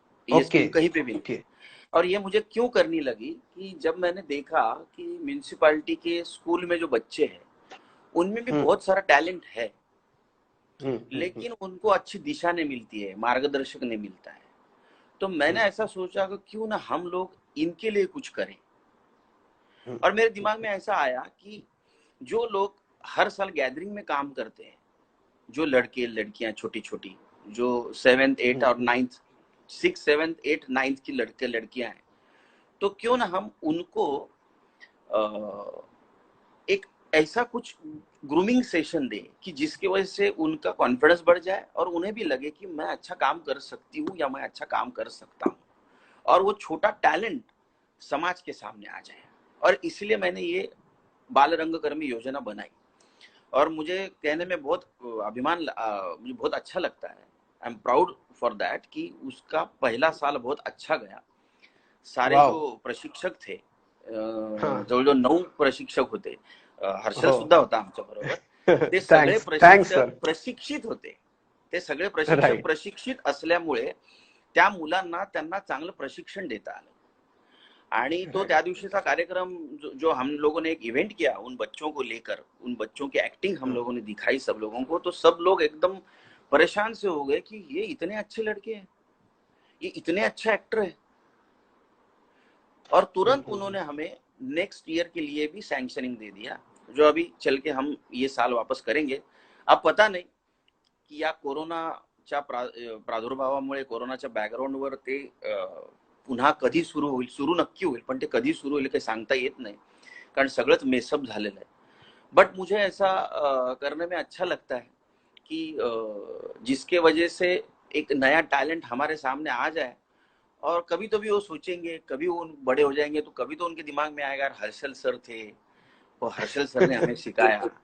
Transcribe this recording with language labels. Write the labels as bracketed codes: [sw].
[hi] ये कहीं पे भी नहीं. और ये मुझे क्यों करनी लगी कि जब मैंने देखा कि म्युनिसिपैलिटी के स्कूल में जो बच्चे हैं उनमें भी बहुत सारा टैलेंट है, लेकिन उनको अच्छी दिशा नहीं मिलती है, मार्गदर्शक नहीं मिलता है. तो मैंने ऐसा सोचा कि क्यों ना हम लोग इनके लिए कुछ करें. और मेरे दिमाग में ऐसा आया कि जो लोग हर साल गैदरिंग में काम करते हैं, जो लड़के लड़कियां छोटी छोटी जो 7th 8th और 9th 6th 7th 8th 9th की लड़के लड़कियां हैं, तो क्यों ना हम उनको एक ऐसा कुछ ग्रूमिंग सेशन दे कि जिसकी वजह से उनका कॉन्फिडेंस बढ़ जाए और उन्हें भी लगे कि मैं अच्छा काम कर सकती हूँ या मैं अच्छा काम कर सकता हूँ, और वो छोटा टैलेंट समाज के सामने आ जाए। और इसलिए मैंने ये बाल रंगकर्मी योजना बनाई, और मुझे कहने में बहुत अभिमान, मुझे बहुत अच्छा लगता है, [en] I am proud for that [hi] कि उसका पहला साल बहुत अच्छा गया। सारे जो प्रशिक्षक थे, हाँ. [mr] जवळजवळ 9 प्रशिक्षक होते, हर्षल हो. सुद्धा होता आमच्या बरोबर, ते सगळे [en] Thanks sir. [mr] प्रशिक्षक प्रशिक्षित होते, ते सगळे प्रशिक्षक [en] Right. [mr] प्रशिक्षित असल्यामुळे त्या मुलांना त्यांना चांगलं प्रशिक्षण देता आलं। आणि तो त्या दिवशीचा कार्यक्रम [hi] जो हम लोगों ने एक इवेंट किया उन बच्चों को लेकर, उन बच्चों की एक्टिंग हम लोगों ने दिखाई सब लोगों को, तो सब लोग एकदम परेशान से हो गए कि ये इतने अच्छे लड़के हैं, ये इतने अच्छे एक्टर हैं। और तुरंत उन्होंने हमें नेक्स्ट ईयर के लिए भी सैंक्शनिंग दे दिया, जो अभी चल के हम ये साल वापस करेंगे। अब पता नहीं की [mr] या कोरोनाच्या प्रादुर्भावामुळे, कोरोनाच्या बॅकग्राऊंडवर ते पुन्हा कधी सुरू होईल, सुरू नक्की होईल, पण ते कधी सुरू होईल काही सांगता येत नाही, कारण सगळंच मेसअप झालेलं आहे। [hi] बट मुझे ऐसा करने में अच्छा लगता है कि जिसके वजह से एक नया टैलेंट हमारे सामने आ जाए, और कभी तो भी वो सोचेंगे, कभी वो बड़े हो जाएंगे तो कभी तो उनके दिमाग में आएगा हर्षल सर थे, वो हर्षल सर ने हमें सिखाया।